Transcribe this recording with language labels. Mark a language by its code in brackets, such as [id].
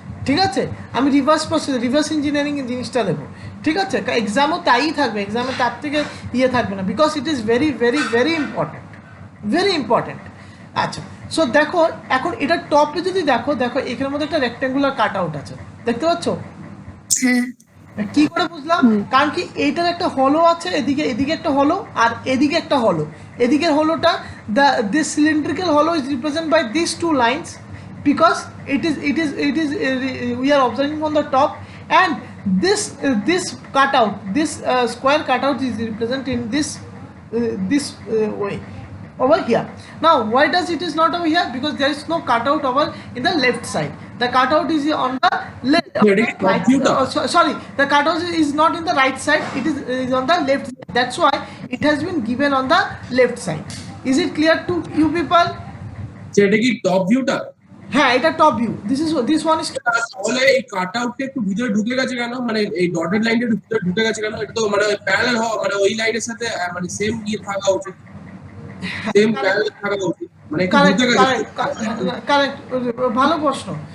[bn] ঠিক আছে, আমি রিভার্স ইঞ্জিনিয়ারিং জিনিসটা দেবো। ঠিক আছে, এক্সামও তাই থাকবে, এক্সামে তার থেকে থাকবে না, [en] because it is very very very important, [bn] very important. আচ্ছা, সো দেখো এখন এটা টপে যদি দেখো এখানের মধ্যে একটা রেক্ট্যাঙ্গুলার কাট আউট আছে, দেখতে পাচ্ছ? হ্যাঁ কি করে বুঝলাম? কারণ কি এইটার একটা হলো আছে, এদিকে একটা হলো, আর এদিকে একটা হলো। এদিকের হলোটা [en] this cylindrical hollow is represented by these two lines, because it is we are observing on the top, and this cutout, this square cutout is represented in this way over here. Now why does it is not over here? Because there is no cutout over in the left side. The cutout is on the left. Sorry, the cutout is not in the right side, it is on the left side. That's why it has been given on the left side. Is it clear to you people? [bn] এটা কি top ভিউটা? হ্যাঁ, এটা top view. [en] this one is [bn] তাহলে এই কাট আউটটা একটু ভিতরে ঢুকে গেছে কেন? মানে এই ডটেড লাইনটা একটু ভিতরে ঢুকে গেছে কেন? এটা তো মানে প্যারালাল হওয়া, মানে ওই লাইনের সাথে মানে সেম থাকা উচিত, সেম প্যারালাল থাকা উচিত, মানে একটু ঢুকে গেছে। কারেক্ট, ভালো প্রশ্ন।